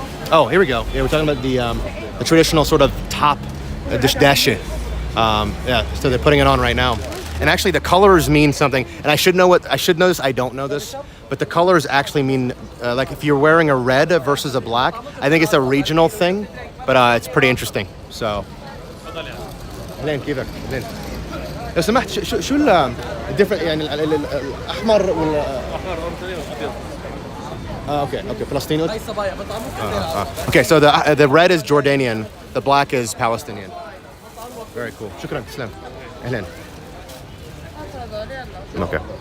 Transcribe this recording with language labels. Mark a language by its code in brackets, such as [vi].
[en] Oh, here we go. Yeah, we're talking about the traditional sort of top dashe. Yeah, so they're putting it on right now. And actually the colors mean something. And I should know this. I don't know this. But the colors actually mean, like if you're wearing a red versus a black, I think it's a regional thing. But it's pretty interesting. So. [ar] لين كيفك لين لو سمحت شو الديفرنت يعني الأحمر وال okay Palestinian. [en] Okay, so the red is Jordanian, the black is Palestinian. Very cool. شكرا تسلم. أهلا. Okay.